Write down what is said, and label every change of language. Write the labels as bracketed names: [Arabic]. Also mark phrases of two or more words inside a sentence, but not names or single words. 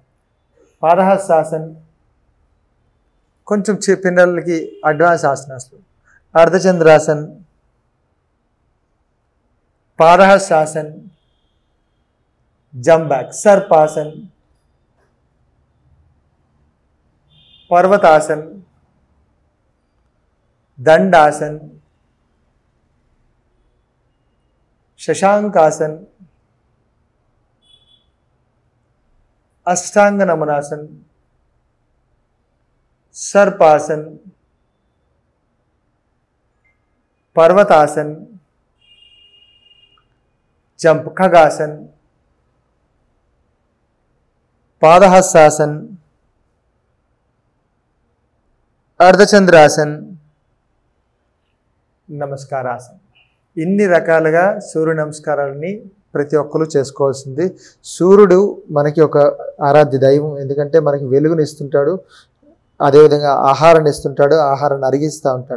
[Telugu] పాదహస్తాసన్ కొంచెం పిల్లలకి అడ్వాన్స్ ఆసనాలు. అర్ధచంద్రాసన్, పాదహస్తాసన్, జంప్ బ్యాక్. సర్పాసన్, पर्वतासन, दंडासन, शशांकासन, अष्टांग नमनासन, सर्पासन, पर्वतासन, जंप खगासन, पादहस्तासन, अर्धचंद्रासन, నమస్కారాసన. ఇన్ని రకాలుగా సూర్య నమస్కారాలని ప్రతి ఒక్కరు చేసుకోవాల్సింది. సూర్యుడు మనకి ఒక ఆరాధ్య దైవం. ఎందుకంటే మనకి వెలుగుని ఇస్తుంటాడు, అదేవిధంగా ఆహారాన్ని ఇస్తుంటాడు, ఆహారాన్ని అరిగిస్తూ ఉంటాడు.